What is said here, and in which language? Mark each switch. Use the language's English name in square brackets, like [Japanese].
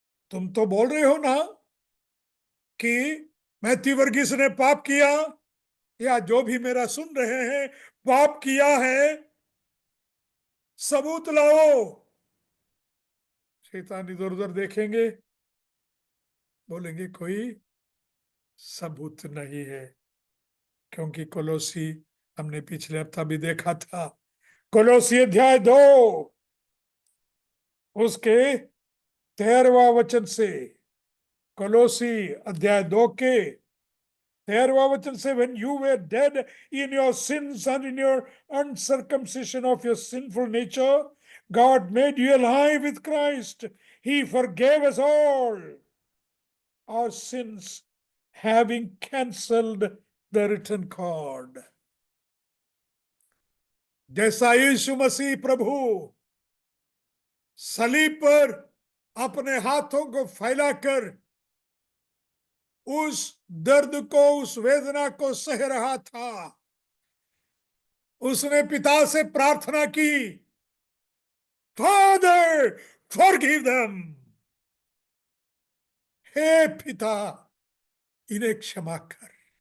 [Hindi] तुम तो बोल रहे हो ना कि मैथ्यू वर्गीस ने पाप किया, या जो भी मेरा सुन रहे हैं पाप किया है, सबूत लाओ। शैतान इधर उधर देखेंगे, बोलेंगे कोई सबूत नहीं है। क्योंकि कोलोसी हमने पिछले हफ्ता भी देखा था, कोलोसी अध्याय 2 उसके 13वां वचन से, [English] Colossians अध्याय 2 के 13वां वचन से, when you were dead in your sins and in your uncircumcision of your sinful nature, God made you alive with Christ. He forgave us all our sins, having cancelled the written code. [Hindi] जैसा यीशु मसीह प्रभु सलीब पर अपने हाथों को फैलाकर उस दर्द को, उस वेदना को सह रहा था, उसने पिता से प्रार्थना की, [English] father forgive them, [Hindi] हे पिता इन्हें क्षमा कर।